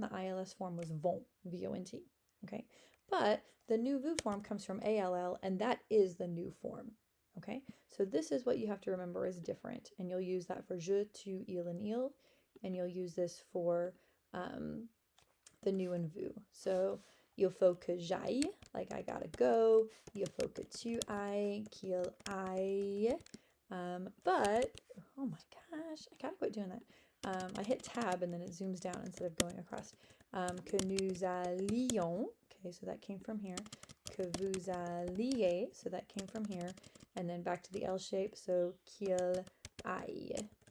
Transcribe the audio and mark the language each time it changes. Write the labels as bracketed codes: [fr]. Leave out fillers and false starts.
[en] The ILS form was vont, V-O-N-T, okay? But the nu vu form comes from ALL, and that is the nu form, okay? So this is what you have to remember is different, and you'll use that for je, tu, il, and il, and you'll use this for the nu and vu. [fr] So il faut que j'aille, [en] like I gotta go. [fr] Il faut que tu ailles, qu'il aille. [en] But, oh my gosh, I gotta quit doing that. I hit tab and then it zooms down instead of going across. [fr] Que nous allions, [en] okay, so that came from here. [fr] Que vous alliez, [en] so that came from here. And then back to the L shape, so [fr] qu'il aille.